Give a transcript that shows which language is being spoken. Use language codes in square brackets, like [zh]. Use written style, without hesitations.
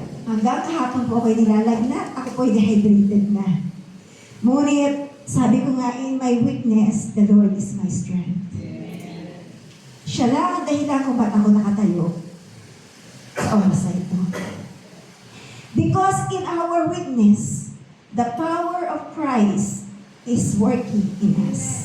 [tl] Hanggang kahapon po ako'y nilalagnat, ako po'y dehydrated na. [en] Ngunit, sabi ko nga, in my weakness, the Lord is my strength. [tl] Siya lang ang dahilan kung ba't ako nakatayo sa oras na ito. [en] Because in our weakness, the power of Christ is working in us.